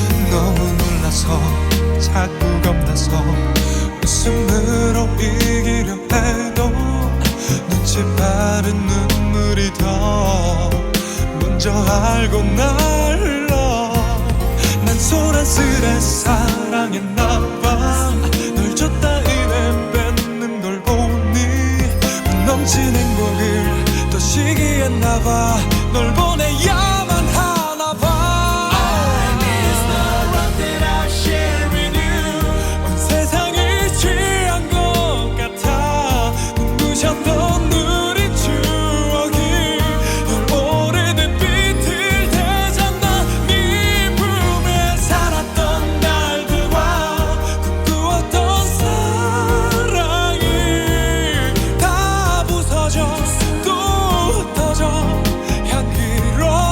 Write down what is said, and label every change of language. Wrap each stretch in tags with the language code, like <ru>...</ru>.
<ko>너무 놀라서 자꾸 겁나서 웃음으로 이기려 해도 눈치 빠른 눈물이 더 먼저 알고 날 흘러. 난 소란스레 사랑했나봐. 널 줬다 이내 뺏는 걸 보니 넘친 행복을 또 시기했나봐. 널 보내야만 하나봐.</ko> <en>I miss the love that I share with you.</en> <ko>온 세상이 취한 것 같아. 눈부셨던 우리 추억이 널 오래된 빛을 되잖아. 네 품에 살았던 날들과 꿈꾸었던 사랑이 다 부서져 또 흩어져 향기로.</ko>